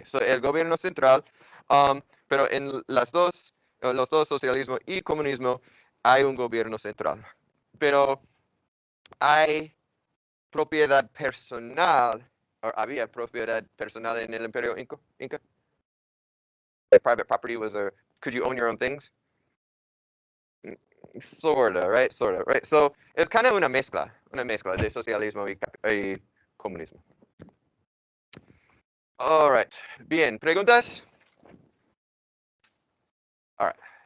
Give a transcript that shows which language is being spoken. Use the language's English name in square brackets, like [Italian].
[Spanish] So, el gobierno central, pero en los dos, socialismo y comunismo, hay un gobierno central. Pero hay propiedad personal, o había propiedad personal en el Imperio Inca. [English] Like private property was could you own your own things? Sorta, right? Sorta, right? [Spanish] So, es [English] kind of [Spanish] una mezcla de socialismo y comunismo. [English] All right. [Spanish] Bien, ¿preguntas? [English] All right.